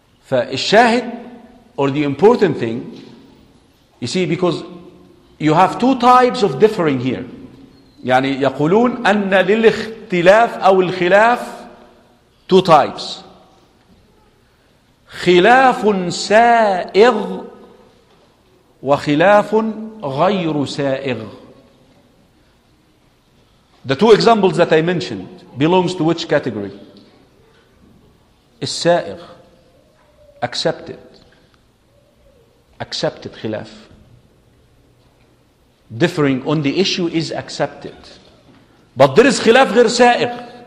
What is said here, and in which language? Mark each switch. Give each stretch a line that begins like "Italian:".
English: فالشاهد or the important thing, you see, because you have two types of differing here.
Arabic: يعني يقولون أن للاختلاف أو الخلاف
English: two types.
Arabic: خلاف سائغ وخلاف غير سائغ.
English: The two examples that I mentioned belongs to which category?
Arabic: السائغ. Accepted.
English: Accepted خلاف. Differing on the issue is accepted. But there is
Arabic: خلاف غير سائغ.